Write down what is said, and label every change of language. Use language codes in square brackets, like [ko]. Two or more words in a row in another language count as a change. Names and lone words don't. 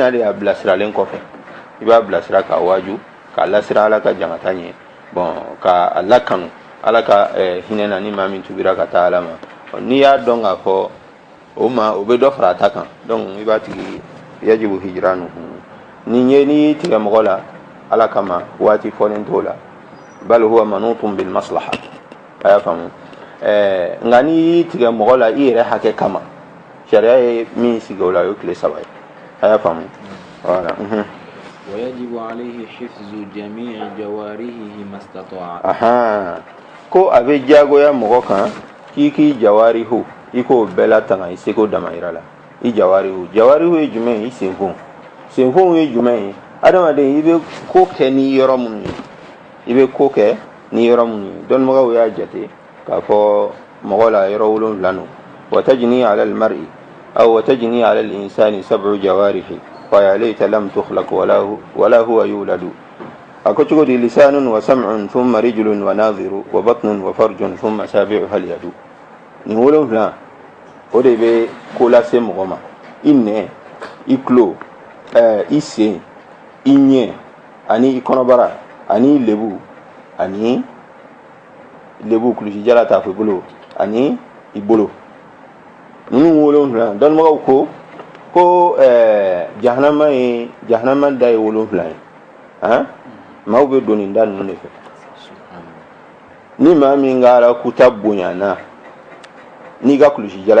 [bm] na de a bilasiralen kɔfɛ i b'a bilasira k'a waaju k'a lasira ala ka jankata ɲɛ bon k'a lakanu ala ka hinɛ na ni maa min tubira ka taa ala ma n'i y'a dɔn k'a fɔ o bɛ dɔ fara a ta kan donc i b'a tigi [ar] يجب هجرانه [bm] n'i y'i tigɛ mɔgɔ la ala kama waati fɔlen t'o la [ar] بل هو منوط بالمصلحة [bm] a y'a faamu nka n'i y'i tigɛ mɔgɔ la i yɛrɛ hakɛ kama sariya ye min sigi o la o ye tile 3 ye a y'a faamu voilà. [ar] ويجب عليه حفظ جميع جوارحه ما استطاع. [bm] ko a bɛ diyagoya mɔgɔ kan k'i jawarihu i k'o bɛɛ latanga i seko damayira la i jawarihu ye jumɛn ye i senfɔw ye jumɛn ye adamaden i bɛ ko kɛ ni yɔrɔ minnu ye dɔnnibagaw y'a jate k'a fɔ mɔgɔ la yɔrɔ 7 no [ar] وتجني على المرء [bm] aw [ar] وتجني على الإنسان 7 جوارحه فيا ليت لم تخلق ولا هو يولد [bm] ako cogo di [ar] لسان وسمع ثم رجل وناظر وبطن وفرج ثم سابعها اليد [bm] ni 7 o de bɛ ko lase mɔgɔ ma i nɛ i tulo i sen i ɲɛ ani i kɔnɔbara ani i lebu kulusi jala t'a fɔ i bolo ani i bolo ninnu 7 dɔnnibagaw ko jahanama da ye 7 ye maaw bɛ don nin da ninnu de fɛ ni maa min ka ala kuta bonyana n'i ka kulusi jala